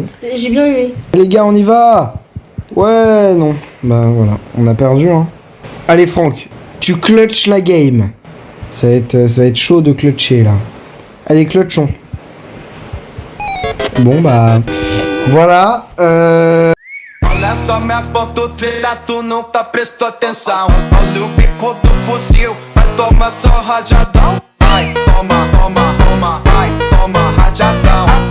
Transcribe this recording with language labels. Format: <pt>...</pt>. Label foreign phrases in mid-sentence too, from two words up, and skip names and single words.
<fr>J'ai bien aimé. Les gars, on y va. Ouais, non. Bah voilà, on a perdu, hein. Allez Franck, tu clutches la game. Ça va être chaud de clutcher là. Allez, clutchons. Bon bah, voilà.</fr> <pt>Olha só minha ponta, filha, tu nunca prestou atenção. Olha o bico do fuzil, vai tomar só rajadão. Vai, toma, vai, toma, rajadão.</pt>